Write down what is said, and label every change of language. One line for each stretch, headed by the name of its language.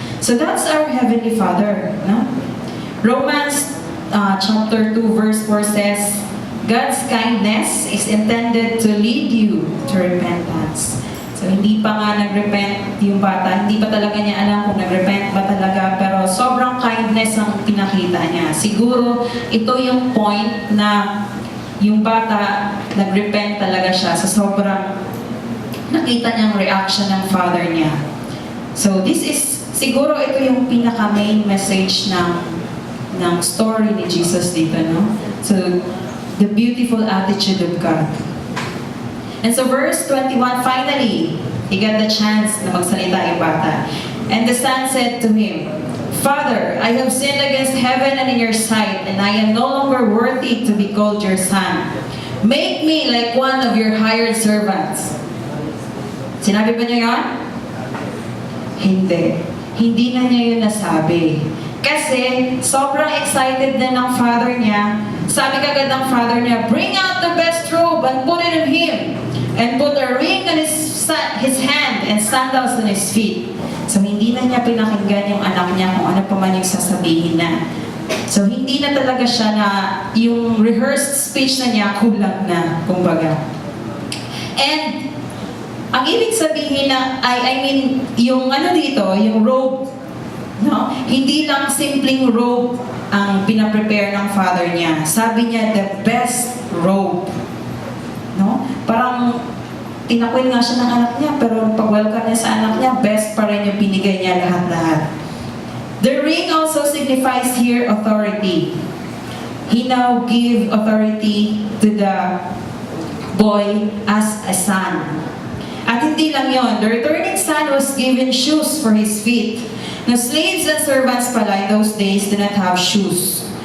English: So that's our Heavenly Father, no? Romans chapter 2 verse 4 says, God's kindness is intended to lead you to repentance.
Filipino: So, hindi pa nga nag-repent yung bata. Hindi pa talaga niya alam kung nag-repent ba talaga. Pero sobrang kindness ang pinakita niya. Siguro, ito yung point na yung bata, nag-repent talaga siya. So, sobrang nakita niyang reaction ng father niya. So, siguro ito yung pinaka-main message ng story ni Jesus dito, no?
English: So, the beautiful attitude of God. And so verse 21, finally, he got the chance
Filipino: na magsalita yung bata.
English: And the son said to him, Father, I have sinned against heaven and in your sight, and I am no longer worthy to be called your son. Make me like one of your hired servants.
Filipino: Sinabi ba niya yun? Hindi. Hindi na niya yun nasabi. Kasi sobrang excited na ng father niya. Sabi kagad ng father niya,
English: bring out the best robe and put it on him. And put a ring on his hand and sandals on his feet.
Filipino: So hindi na niya pinakinggan yung anak niya kung ano pa man yung sasabihin na. So hindi na talaga siya na yung rehearsed speech na niya kulang na, kumbaga. And ang ibig sabihin na, yung ano dito, yung robe No? Hindi lang simpleng robe ang pinaprepare ng father niya. Sabi niya,
English: the best robe. No?
Filipino: Parang tinakwil nga siya ng anak niya, pero pag-welcome niya sa anak niya, best pa rin yung binigay niya lahat-lahat.
English: The ring also signifies here authority. He now give authority to the boy as a son.
Filipino: At hindi lang yon,
English: the returning son was given shoes for his feet. Now, slaves and servants pala in those days did not have shoes.